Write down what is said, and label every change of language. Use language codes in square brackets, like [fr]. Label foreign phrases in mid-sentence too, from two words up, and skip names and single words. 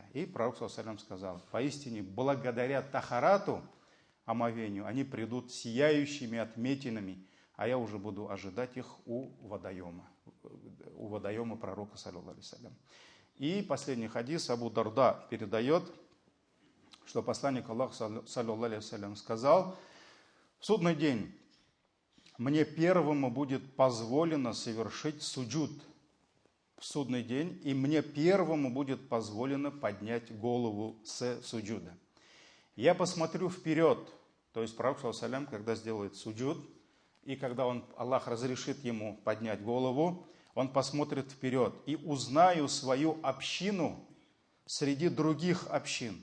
[ru] И пророк [ar] صلى الله عليه وسلم [ru] сказал: поистине, благодаря тахарату, омовению, они придут сияющими отметинами, а я уже буду ожидать их у водоема пророка, [ar] صلى الله عليه وسلم. [ru] И последний хадис Абу Дарда передает, что посланник Аллаха, [ar] صلى الله عليه وسلم, [ru] сказал: в судный день мне первому будет позволено совершить суджуд. В судный день, и мне первому будет позволено поднять голову с суджуда. Я посмотрю вперед, то есть пророк, [ar] صلى الله عليه وسلم, [ru] когда сделает суджуд, и когда Аллах разрешит ему поднять голову, он посмотрит вперед и узнаю свою общину среди других общин.